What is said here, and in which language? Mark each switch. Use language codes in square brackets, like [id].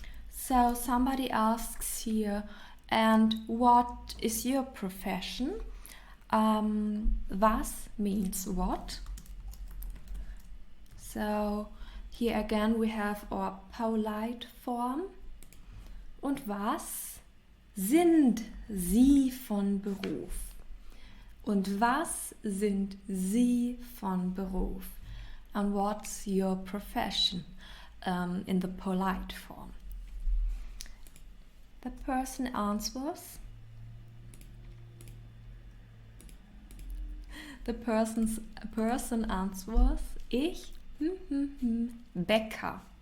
[en] So somebody asks here, and what is your profession? Was means what? So here again we have our polite form. [de] Und was sind Sie von Beruf? Und was sind Sie von Beruf? [en] And what's your profession in the polite form? The person answers. The person answers, [de] ich, Bäcker.